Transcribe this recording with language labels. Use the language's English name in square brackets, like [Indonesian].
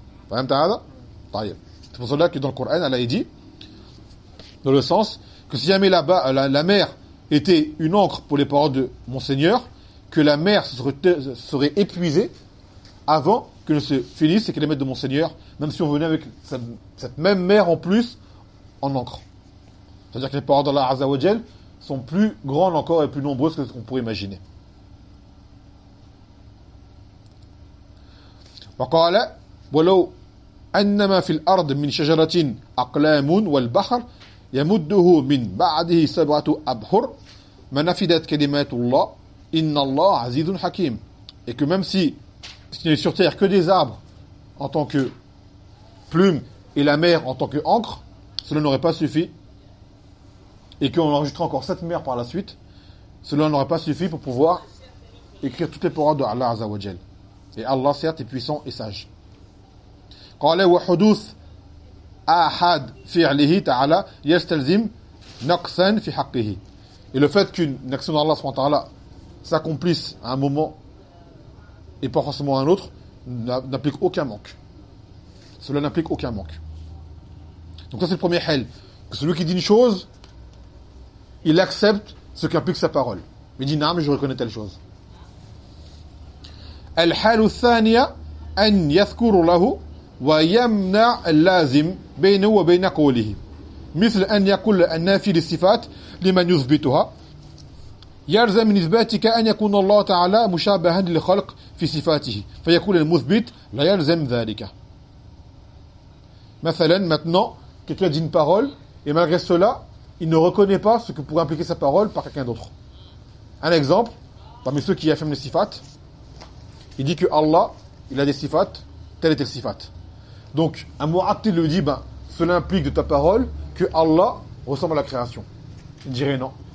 [French] C'est pour cela que dans le Coran, Allah a dit, dans le sens que si jamais là-bas, la mer était une encre pour les paroles de mon Seigneur, que la mer serait épuisée avant que ne se finisse les kilomètres de mon Seigneur, même si on venait avec cette même mer en plus en encre. C'est-à-dire que les paroles d'Allah Azzawajal sont plus grandes encore et plus nombreuses que ce qu'on pourrait imaginer. [Arabic] وقال ولو أنما في الأرض من شجرة أقلام والبحر يمده من بعده سبعة أبحر ما نفدت كلمات الله إن الله عزيز حكيم. [French] Et que même si ce n'est sur terre que des arbres en tant que plume et la mer en tant qu'encre, cela n'aurait pas suffi. Et qu'on enregistre encore sept mers par la suite, cela n'aurait pas suffi pour pouvoir écrire toutes les paroles de Allah Azza wa Jal. Et Allah, certes, est puissant et sage. [Arabic] قَالَ وَحُدُوثْ أَحَدْ فِعْلِهِ تَعَلَى يَسْتَلْزِمْ نَقْسَنْ فِي حَقِّهِ. [French] Et le fait qu'une action d'Allah subhanahu wa ta'ala s'accomplisse à un moment et pas forcément à un autre, n'implique aucun manque. Cela n'implique aucun manque. Donc ça, c'est le premier hal. Celui qui dit une chose, il accepte ce qu'implique sa parole. Il dit « Naam, je reconnais telle chose ». [Arabic] الحال الثانية أن يذكر له ويمنع اللازم بينه وبين قوله مثل أن يقول النافي للصفات لمن يثبتها يلزم من إثباتك أن يكون الله تعالى مشابها للخلق في صفاته فيقول المثبت لا يلزم ذلك. مثلا [French] maintenant quelqu'un dit une parole et malgré cela il ne reconnaît pas ce que pourrait impliquer sa parole par quelqu'un d'autre. Un exemple parmi ceux qui affirment les sifats, il dit que Allah, il a des sifat, telle était sifat. Donc, un mu'attil lui dit, ben, cela implique de ta parole que Allah ressemble à la création. Il dirait non.